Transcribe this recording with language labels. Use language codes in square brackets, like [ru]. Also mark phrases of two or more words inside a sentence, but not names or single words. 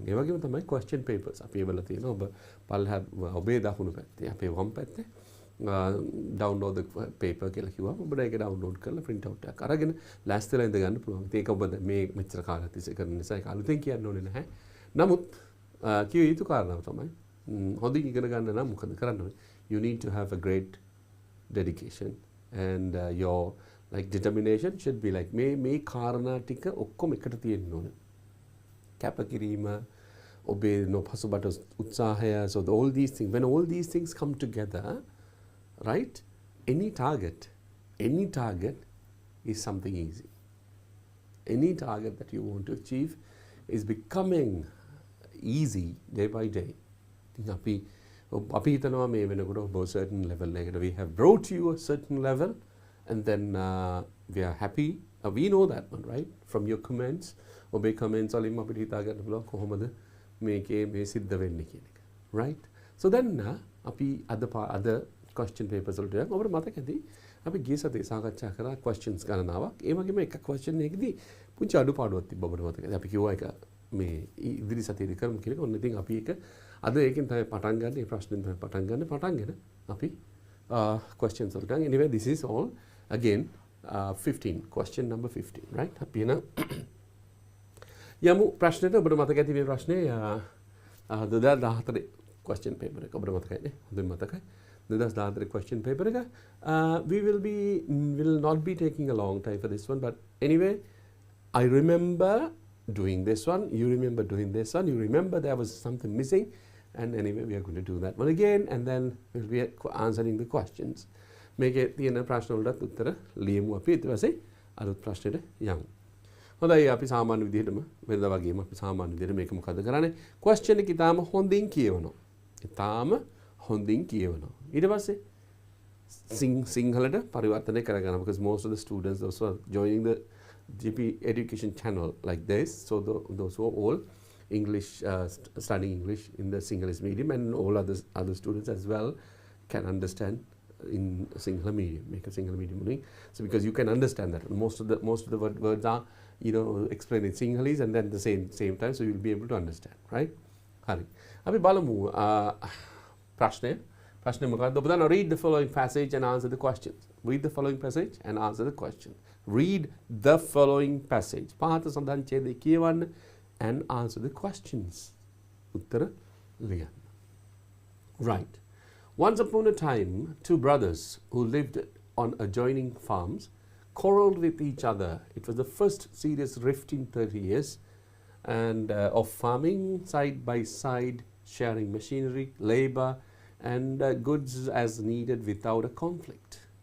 [si] ඒ වගේම තමයි [en] question papers. [si] අපි ඒවල තියෙන ඔබ පල්ලෙහා ඔබේ දකුණු පැත්තේ අපේ වම් පැත්තේ [en] download the paper [si] කියලා කිව්වම ඔබට ඒක download කරලා [en] print out [si] එකක් අරගෙන ලෑස්තිලා ඉඳ ගන්න පුළුවන්. ඒක ඔබ මේ මෙච්චර කාලයක් තිස්සේ කරන නිසා ඒක අලුතෙන් කියන්න ඕනේ නැහැ. නමුත් කිය යුතු කාරණාව තමයි හොඳින් ඉගෙන ගන්න නම් මොකද කරන්න ඕනේ? [en] You need to have a great dedication and your like determination should be like [si] මේ කාරණා ටික ඔක්කොම එකට තියෙන්න ඕනේ. කැපකිරීම ඔබේ නොපසුබට උත්සාහය, [en] so all these things, when all these things come together, right, any target is something easy. Any target that you want to achieve is becoming easy day by day. [si] අපි හිතනවා මේ වෙනකොට ඔබ [en] certain level එකකට we have brought you a certain level and then we are happy. We know that one, right, from your comments. [si] ඔබේ comments වලින් අපිට හිතා ගන්න පුළුවන් කොහොමද මේකේ මේ සිද්ධ වෙන්නේ කියන එක, [en] right? So then [si] අපි අද [en] question papers [si] වලට යනවා. ඔබට මතක ඇති අපි ගිය සතියේ සාකච්ඡා කරා questions ගණනාවක්. ඒ වගේම එක question එකකදී පුංචි අඩුපාඩුවක් තිබ්බ ඔබට මතක ඇති. අපි කිව්වා ඒක මේ ඉදිරි සතියේදී කරමු කියලා. ඔන්න ඉතින් අපි ඒක අද ඒකෙන් තමයි පටන් ගන්න. මේ ප්‍රශ්නෙන් තමයි පටන්ගෙන අපි questions වලට යනවා. [en] Anyway, this is all again 15, question number 15, right? [si] අපි එන යමු ප්‍රශ්නෙට. ඔබට මතක ඇති මේ ප්‍රශ්නේ 2014 [en] question paper [si] එක. ඔබට මතකයි නේ? හොඳින් මතකයි. [en] 2014 question paper එක. We will not be taking a long time for this one, but anyway, I remember doing this one, you remember doing this one, you remember there was something missing, and anyway we are going to do that one again, and then we'll be answering the questions. [si] මේකේ තියෙන ප්‍රශ්න වලට උත්තර ලියමු අපි. ඊට පස්සේ අලුත් ප්‍රශ්නෙට යමු. හොඳයි, අපි සාමාන්‍ය විදිහටම වෙනද වගේම අපි සාමාන්‍ය විදිහට මේක මොකද කරන්නේ? question එක ඉතාම හොඳින් කියවනවා. ඊට පස්සේ සිංහලට පරිවර්තනය කරගන්නවා. [en] because most of the students those who are joining the GP education channel like this, so those who are all English studying English in the Sinhalese medium, and all other students as well can understand in Sinhala medium, make a Sinhala medium learning. So because you can understand that most of the words are explained in Sinhalese and then the same time, so you'll be able to understand, right? [si] Hari අපි බලමු ප්‍රශ්නය මොකක්ද? ඔබ දන්නවා [en] read the following passage and answer the questions. Read the following passage and answer the question. Read the following passage. [si] පහත සඳහන් ඡේදය කියවන්න [en] and answer the questions. [si] උත්තර ලියන්න. [en] Right. Once upon a time, two brothers who lived on adjoining farms quarreled with each other. It was the first serious rift in 30 years and of farming side by side sharing machinery, labor, and goods as needed without a conflict.